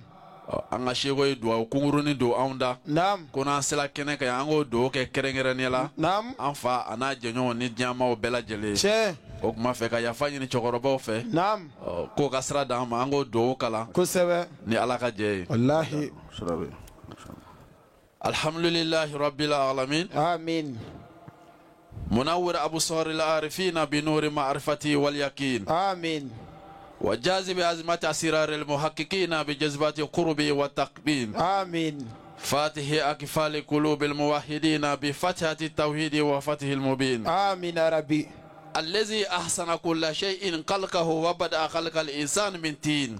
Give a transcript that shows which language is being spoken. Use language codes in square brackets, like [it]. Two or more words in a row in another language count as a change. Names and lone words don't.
[bm] an ka seko ye dugawu kunkurunin don anw da naam ko n'an sela kɛnɛ kan an k'o dugawu kɛ kɛrɛnkɛrɛnnen la naam an fa a n'a jɛɲɔgɔn ni diɲɛmaw bɛɛ lajɛlen tiɲɛ o tuma fɛ ka yafa ɲini cɛkɔrɔbaw fɛ naam k'o ka sira d'an ma an k'o dugawu kalan kosɛbɛ ni ala ka jɛ ye wallahi [ar] الحمد لله رب العالمين amin منور أبصار العارفين بنور المعرفة واليقين amin وجاذب أزمة أسرار المحققين بجذبات قرب والتقبين آمين فاتح أكفال قلوب الموحدين بفتحة التوحيد وفتح المبين آمين يا ربي الذي أحسن كل شيء خلقه وبدأ خلق الإنسان من تين